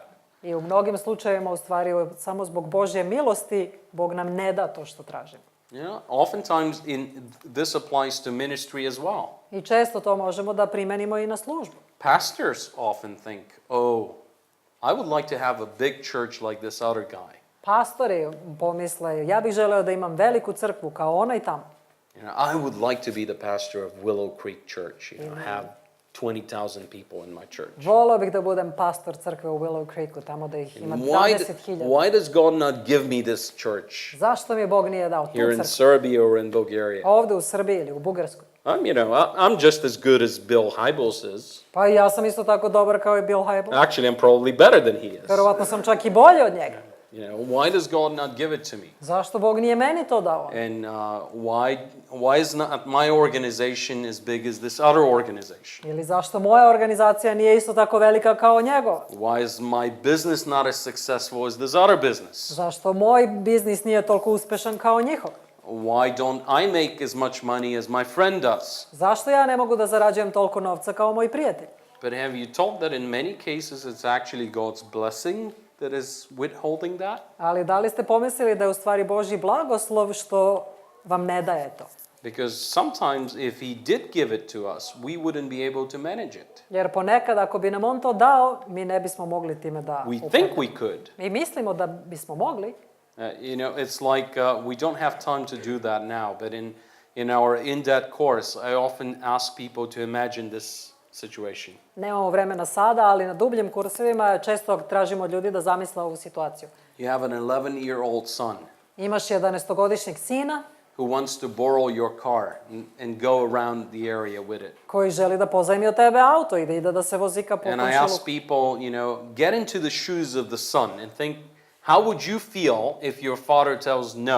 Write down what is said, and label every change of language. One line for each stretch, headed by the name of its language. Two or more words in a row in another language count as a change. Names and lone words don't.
Serbian: I u mnogim slučajevima, u stvari, samo zbog Božje milosti, Bog nam ne da to što tražimo.
English: Oftentimes this applies to ministry as well.
Serbian: I često to možemo da primenimo i na službu.
English: Pastors often think, oh, I would like to have a big church like this other guy.
Serbian: Pastori pomisle, ja bih želeo da imam veliku crkvu kao onaj tamo.
English: I would like to be the pastor of Willow Creek Church, have 20,000 people in my church.
Serbian: Voleo bih da budem pastor crkve u Willow Creeku, tamo da ih ima 20.000.
English: Why does God not give me this church
Serbian: Zašto mi Bog nije dao tu
English: here in
Serbian: crkvu?
English: Serbia or in Bulgaria?
Serbian: Ovde u Srbiji ili u Bugarskoj.
English: I'm just as good as Bill Hybels is.
Serbian: Pa i ja sam isto tako dobar kao i Bill Hybels.
English: Actually, I'm probably better than he is.
Serbian: Verovatno sam čak i bolji od njega.
English: Why does God not give it to me?
Serbian: Zašto Bog nije meni to dao?
English: And why is not my organization as big as this other organization?
Serbian: Ili zašto moja organizacija nije isto tako velika kao njegova?
English: Why is my business not as successful as this other business?
Serbian: Zašto moj biznis nije toliko uspešan kao njihov?
English: Why don't I make as much money as my friend does?
Serbian: Zašto ja ne mogu da zarađujem toliko novca kao moj prijatelj?
English: But have you thought that in many cases it's actually God's blessing that is withholding that?
Serbian: Ali da li ste pomislili da je u stvari Božji blagoslov što vam ne daje to?
English: Because sometimes if he did give it to us, we wouldn't be able to manage it.
Serbian: Jer ponekad ako bi nam on to dao, mi ne bismo mogli time da
English: We
Serbian: upravljamo.
English: think we could.
Serbian: Mi mislimo da bismo mogli.
English: It's like we don't have time to do that now, but in our in-depth course, I often ask people to imagine this situation.
Serbian: Nemamo vremena sada, ali na dubljim kursevima često tražimo od ljudi da zamisle ovu situaciju.
English: You have an 11-year-old son
Serbian: Imaš 11-godišnjeg sina
English: who wants to borrow your car and go around the area with it.
Serbian: koji želi da pozajmi od tebe auto i da ide da se vozi ka po
English: And I ask people, get into the shoes of the son and think, how would you feel if your father tells no?